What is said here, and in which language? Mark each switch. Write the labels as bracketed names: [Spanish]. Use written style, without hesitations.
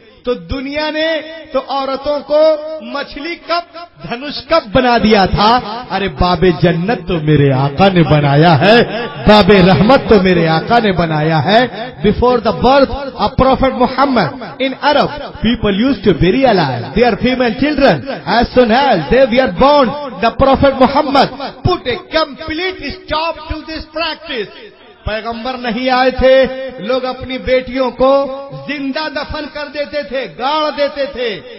[Urdu] تو دنیا نے تو عورتوں کو مچھلی کب دھنوش کب بنا دیا تھا؟ ارے باب جنت تو میرے آقا نے بنایا ہے، باب رحمت تو میرے آقا نے بنایا ہے. [English] Before the birth of prophet Muhammad in Arab people used to bury alive their female children. As soon as they were born, the Prophet Muhammad put a complete stop to this practice. [Urdu] پیغمبر نہیں آئے تھے، لوگ اپنی بیٹیوں کو زندہ دفن کر دیتے تھے، گاڑ دیتے تھے.